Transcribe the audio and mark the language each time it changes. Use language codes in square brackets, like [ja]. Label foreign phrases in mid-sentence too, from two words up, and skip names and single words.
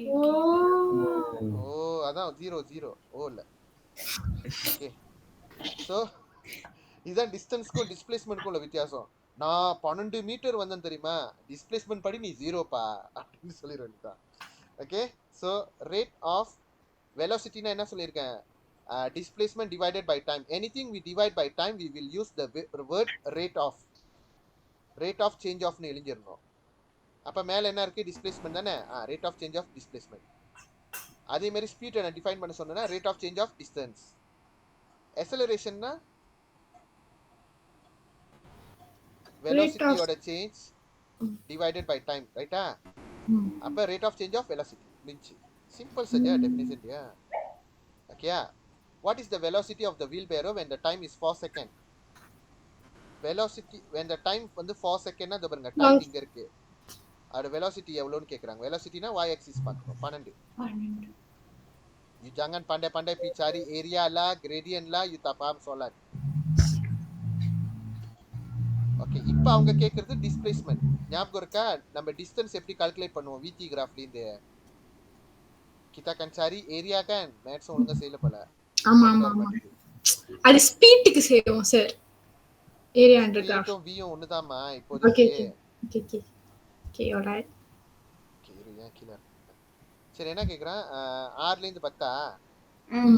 [ta] ஓ அதான் 0 ஓ இல்ல. ஓகே. சோ இதான் டிஸ்டன்ஸ்க்கும் டிஸ்பிளேஸ்மென்ட்க்கும் உள்ள வித்தியாசம். நான் 12 மீட்டர் வந்தேன் தெரியுமா, டிஸ்பிளேஸ்மென்ட் படி நீ 0 பா அப்படின்னு சொல்லிட வேண்டியதான். ஓகே. [en] so rate of velocityனா [ta] என்ன சொல்லியிருக்கேன்? [en] Displacement divided by time. Anything we divide by time, we will use the word rate of change of [ta] னு எழுதிரணும். அப்ப மேல என்ன இருக்கு? டிஸ்பிளேஸ்மென்ட் தானே. [en] rate of change of displacement. [ta] அதே மாதிரி ஸ்பீட் நான் டிஃபைன் பண்ண சொன்னேன்னா [en] rate of change of distance. [ta] அக்சலரேஷன்னா வெலாசிட்டியோட [en] change divided by time, [ta] ரைட்டா? [en] அப்ப rate of change of velocity means simple saja definition ya. [ta] ஓகேயா? [en] What is the velocity of the wheelbarrow when the time is 4 seconds? Velocity when the time [ta] வந்து 4 செகண்ட்னா அது பாருங்க டைம் இங்க இருக்கு. அது velocity எவ்வளவுன்னு கேக்குறாங்க. velocityனா y axis பார்க்கணும். 12. [ms] You jangan pandai-pandai pergi cari area lah, gradient lah, you tak faham soalan. [ta] ஓகே, இப்போ அவங்க கேட்கறது டிஸ்பிளேஸ்மெண்ட். ஞாபகம் இருக்கா? நம்ம டிஸ்டன்ஸ் எப்படி கால்குலேட் பண்ணுவோம் விடி கிராஃப்லேருந்து? [ms] kita akan cari area kan? [ta] மேத்ஸ் ஒழுங்கா செய்யல போல. ஆமா மைண்ட் ஆமா வர ஆமா மாட்டேங்குது. அது ஸ்பீடுக்கு செய்வோம் சார் [en] area under graph [ta] ஸ்பீடும் வியும் ஒண்ணுதாம்மா ஓகே இப்போதைக்கு. [en] okay okay okay alright [ta] ஓகே, இரு, ஏன் கீழே சரி, என்ன கேட்குறான்? 6லேருந்து 10ஆ? ம்